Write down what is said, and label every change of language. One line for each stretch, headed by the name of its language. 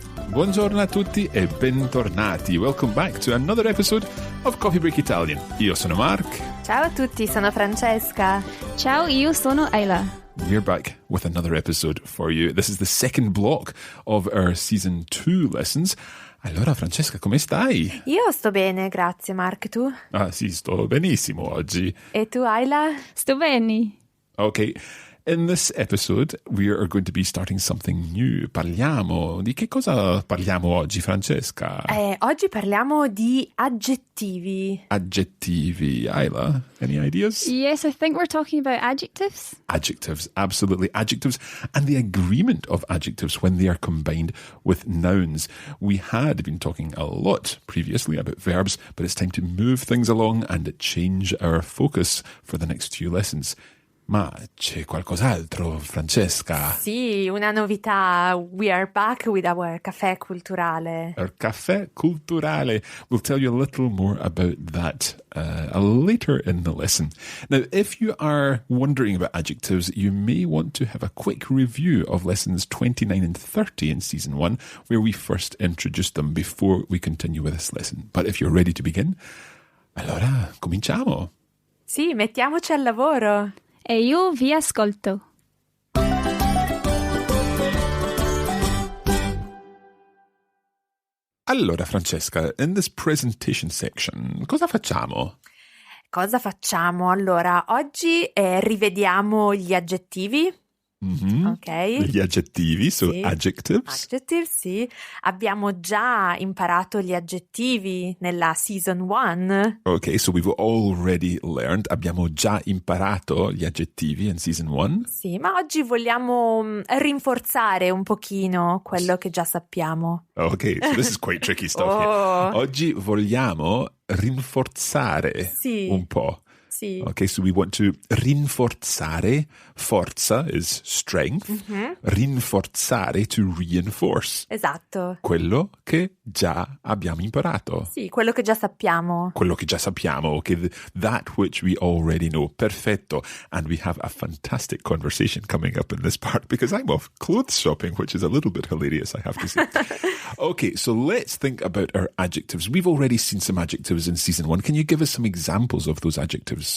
Italian: Buongiorno a tutti e bentornati.
English: Welcome back to another episode of Coffee Break Italian.
Italian: Io sono Mark. Ciao a tutti, sono Francesca. Ciao, io sono Isla.
English: We're back with another episode for you. This is the second block of our Season 2 lessons.
Italian: Allora, Francesca, come stai? Io sto bene, grazie, Mark. Tu? Ah, sì, sto benissimo oggi. E tu, Isla? Sto bene.
English: Okay. In this episode, we are going to be starting something new.
Italian: Di che cosa parliamo oggi, Francesca? Oggi parliamo di aggettivi.
English: Aggettivi. Isla, any ideas? Yes, I think we're talking about adjectives. Adjectives, absolutely. Adjectives and the agreement of adjectives when they are combined with nouns. We had been talking a lot previously about verbs, but it's time to move things along and change our focus for the next few lessons.
Italian: Ma c'è qualcos'altro, Francesca? Sì, una novità.
English: We are back with our caffè culturale. Our caffè culturale. We'll tell you a little more about that later in the lesson. Now, if you are wondering about adjectives, you may want to have a quick review of lessons 29 and 30 in Season 1, where we first introduced them before we continue with this lesson. But if you're ready to begin,
Italian: allora cominciamo. Sì, mettiamoci al lavoro. E io vi ascolto.
English: Allora, Francesca, in this presentation section,
Italian: cosa facciamo? Cosa facciamo? Allora, oggi rivediamo gli aggettivi. Mm-hmm. Ok. Gli aggettivi, so sì.
English: Adjectives. Adjectives, sì.
Italian: Abbiamo già imparato gli aggettivi nella Season 1.
English: Ok, so we've already learned,
Italian: abbiamo già imparato gli aggettivi
English: in Season 1.
Italian: Sì, ma oggi vogliamo rinforzare un pochino quello che già sappiamo.
English: Ok, so this is quite tricky stuff here.
Italian: Oggi vogliamo rinforzare un po'. Sì.
English: Okay, so we want to rinforzare. Forza is strength. Mm-hmm. Rinforzare, to reinforce.
Italian: Esatto. Quello che già abbiamo imparato. Sì, quello che già sappiamo. Quello che già sappiamo,
English: okay, that which we already know. Perfetto. And we have a fantastic conversation coming up in this part because I'm off clothes shopping, which is a little bit hilarious, I have to say. Okay, so let's think about our adjectives. We've already seen some adjectives in Season 1. Can you give us some examples of those adjectives?